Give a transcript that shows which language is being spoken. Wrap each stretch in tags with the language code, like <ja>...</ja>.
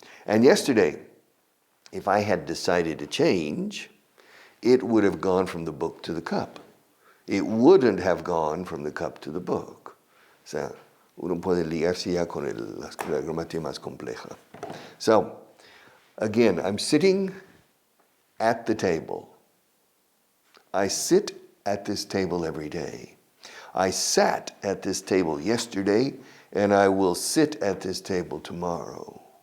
<en>And yesterday, if I had decided to change, it would have gone from the book to the cup. It wouldn't have gone from the cup to the book.</en> <es>O sea, uno puede ligarse ya con la gramática más compleja.</es> <en>So, again, I'm sitting at the table. I sit at this table every day. I sat at this table yesterday, and I will sit at this table tomorrow.</en>